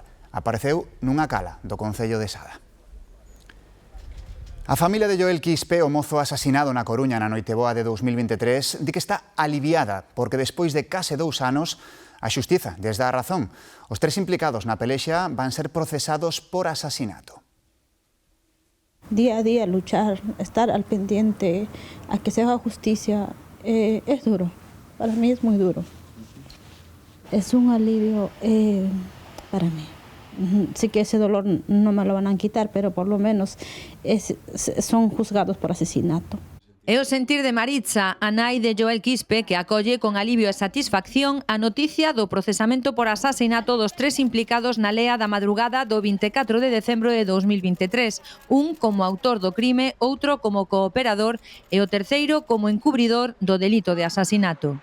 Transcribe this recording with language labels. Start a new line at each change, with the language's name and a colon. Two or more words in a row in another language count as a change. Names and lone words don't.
Galician: Apareceu nunha cala do concello de Sada. A familia de Joel Quispe, o mozo asasinado na Coruña na Noiteboa de 2023, di que está aliviada porque despois de case 2 anos a xustiza lles dá a razón. Os 3 implicados na pelexa van ser procesados por asasinato.
Spanish: Día a día luchar, estar al pendiente a que se haga justicia, es duro. Para mí es muy duro. Es un alivio para mí. Sí que ese dolor no me lo van a quitar, pero por lo menos son juzgados por asesinato.
Galician: É o sentir de Maritza, a nai de Joel Quispe, que acolle con alivio e satisfacción a noticia do procesamento por asasinato dos 3 implicados na lea da madrugada do 24 de decembro de 2023. Un como autor do crime, outro como cooperador e o terceiro como encubridor do delito de asasinato.